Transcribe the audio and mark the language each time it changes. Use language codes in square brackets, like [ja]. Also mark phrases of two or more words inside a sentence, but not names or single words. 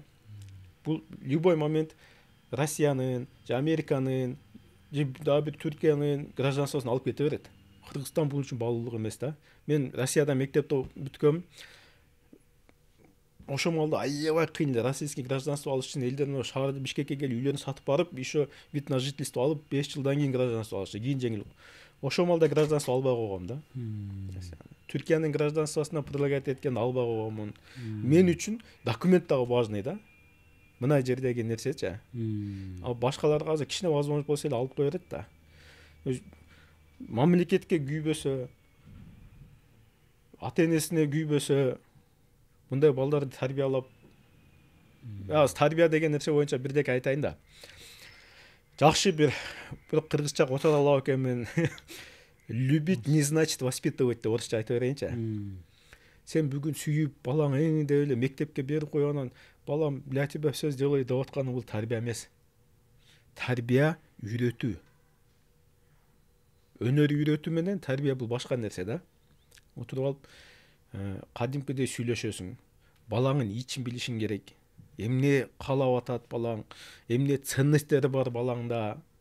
[ky] Бул [ru] любой момент [ky] Россиянын, Американын, дагы бир Түркиянын гражданствосын алып кете берет. Кыргызстан бул үчүн баалуулук эмес да. Мен Россияда мектепте бүткөм. Ошол маалда аябай кыйын эле [ru] российский гражданство [ky] алыш үчүн элдердин шаарды Бишкекке келип үйлөрүн сатып барып, [ru] еще вид на жительство [ky] алып 5 жылдан кийин гражданство алышты. Кийин жеңил. Ошол маалда гражданство албай койгом да. Түркиянын гражданствосуна предлагать эткен албай койгомун. Мен үчүн документ дагы важный да. Мына жердеги нерсечи. Ал башкаларга азыр кичине возможность болсо эле алып кое берет да. Мамлекетке күйбөсө, ата энесине күйбөсө, мындай балдарды тарбиялап, тарбия деген нерсе боюнча бирдеке айтайын да. Жакшы бирок кыргызча отура алам экенмин. [ru] Любить не значит воспитывать [ky] деп орусча айтып берейинчи. Сен бүгүн сүйүп балаң деп эле мектепке берип коюп анан балам [ru] для тебя все сделай [ky] деп атканы бул тарбия эмес. Тарбия үйрөтүү. Өнөр үйрөтүү менен тарбия бул башка нерсе да. Отуруп алып кадимкидей сүйлөшөсүң. Балаңын ичин билишиң керек. Эмне каалап атат балаң, эмне ценностьтери бар балаңда.